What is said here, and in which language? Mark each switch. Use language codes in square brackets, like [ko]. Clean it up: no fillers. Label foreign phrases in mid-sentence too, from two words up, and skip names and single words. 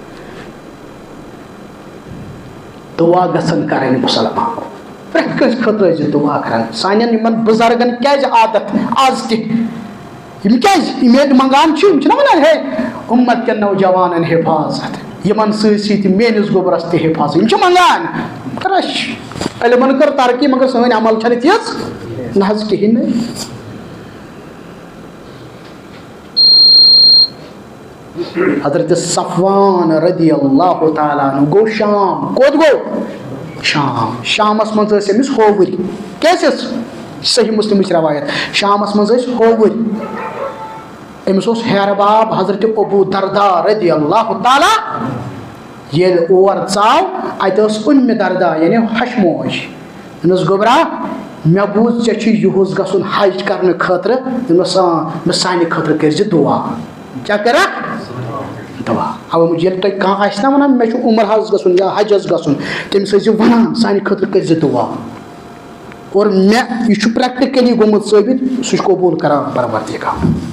[ks] دعا گژھن کرٕنۍ مُسلمان پرٛٮ۪تھ کٲنٛسہِ خٲطرٕ ٲسۍ دعا کران سانٮ۪ن یِمن بُزرگن کیٛازِ عادت آز تہِ یِم کیٛازِ یِم ییٚتہِ منگان چھِ یِم چھِنہ ونان ہے اُمت کٮ۪ن نوجوانن حفاظت یِمن سۭتۍ سۭتۍ میٲنِس گوٚبرس تہِ حفاظت یِم چھِ منگان مگر علمن کٔر ترقی مگر سٲنۍ عمل چھنہٕ تِژھ نہ حظ کہیٖنۍ نہٕ حضرت صفوان [ar] رضی اللہ تعالیٰ عنہ [ks] گوٚو شام کوٚت گوٚو شامس منٛز ٲسۍ أمِس ہووٕرۍ کیٛازِ ٲس صحیح مسلمٕچ روایت شامس منٛز ٲسۍ ہووٕرۍ أمِس اوس ہیرٕ باب حضرت ابو دردا [ar] رضی اللہ تعالیٰ [ks] ییٚلہِ اور ژاو اتہِ ٲس اُمہِ دردا یعنی ہش موج دوٚپنس گوٚبرا مےٚ بوٗز ژےٚ چھُے یُہُس گژھُن حج کرنہٕ خٲطرٕ دوٚپنس مےٚ سانہِ خٲطرٕ کٔرزِ دعا کیٛاہ کرکھ دعا اَوے موٗجوٗب ییٚلہِ تۄہہِ کانٛہہ آسہِ نا ونان مےٚ چھُ عُمر حظ گژھُن یا حجس گژھُن تٔمِس ٲسۍ زِ ونان سانہِ خٲطرٕ کٔرزِ دعا اور مےٚ یہِ چھُ پریکٹِکلی گوٚمُت ثٲبت سُہ چھُ قبوٗل کران پروردگار